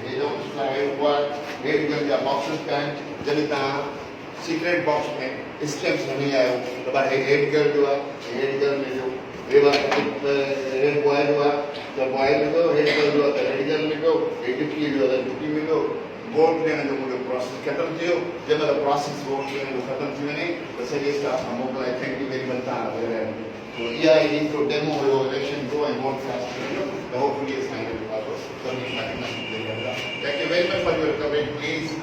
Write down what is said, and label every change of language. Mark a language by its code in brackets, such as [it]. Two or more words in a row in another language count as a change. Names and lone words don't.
[sd] हेठि जा बॉक्सिस पिया आहिनि जॾहिं तव्हां [en] secret box [sd] में स्टेप्स हणी आहियो त भाई [en] head girl [sd] जो आहे [en] head girl [sd] में जो [en] head boy [sd] जो आहे त बॉय मिलियो [en] head girl [sd] जो आहे त [en] head girl [sd] मिलियो हेड डुकी जो आहे त डुकी मिलियो वोट ॾियण जो मुंहिंजो प्रोसेस ख़तमु थी वियो जंहिंमहिल प्रोसेस वोट ॾियण जो ख़तमु थी वञे त सॼे स्टाफ खां मोकिलाए [en] thank you very much [sd] तव्हां इहा हिकिड़ो डेमो हुयो इलेक्शन जो ऐं [en] vote cast [sd] जो त होपफुली असां [en] thank you very much for your coverage please